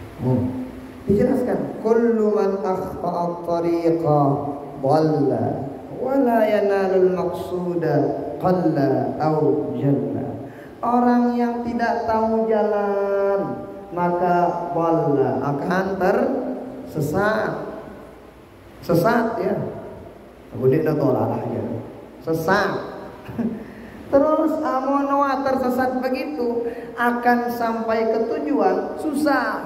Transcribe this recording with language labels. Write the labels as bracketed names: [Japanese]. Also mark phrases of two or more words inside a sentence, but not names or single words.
[Indonesian] Dijelaskan, [Arabic] كل من أخطأ الطريق ضل ولا ينال المقصود قل أو جل. [Indonesian] Orang yang tidak tahu jalan maka dhalla akan tersesat. Sesat ya. Kemudian dolalah ya. Sesat. Terus amonwa tersesat begitu akan sampai ke tujuan susah.